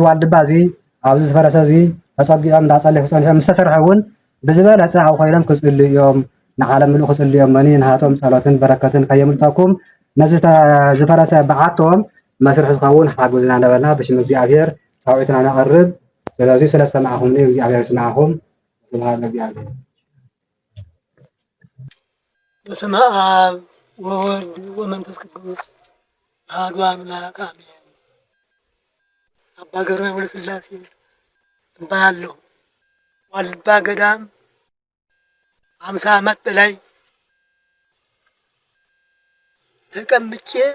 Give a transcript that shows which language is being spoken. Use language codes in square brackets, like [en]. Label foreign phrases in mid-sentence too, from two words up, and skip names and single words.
[ti] ዋልድባ እዚ ኣብዚ ዝፈረሰ እዚ ተፀጊዖም እንዳፀለዩ ክፀንሖም ምስ ተሰርሐ እውን ብዝበለፀ ኣብ ኮይኖም ክፅልዩ እዮም ንዓለም ምሉእ ክፅልዩ እዮምኒ ንሃቶም ጸሎትን በረከትን ከየምልጠኩም ነዚ ዝፈረሰ በዓቶም መስርሕ ዝኸውን ሓግዙና ነበልና ብሽም እግዚኣብሔር ፃውዒትና ነቐርብ ስለዚ ስለ ሰማዕኹምኒ እግዚኣብሔር ስማዕኹም ስብሓት ለእግዚኣብሔር። [gez] በስመ አብ ወወልድ ወመንፈስ ቅዱስ አሐዱ አምላክ አሜን። [am] አባ ገብረ ወልደ ሥላሴ እባላለሁ። ዋልድባ ገዳም 50 ዓመት በላይ ተቀምጬ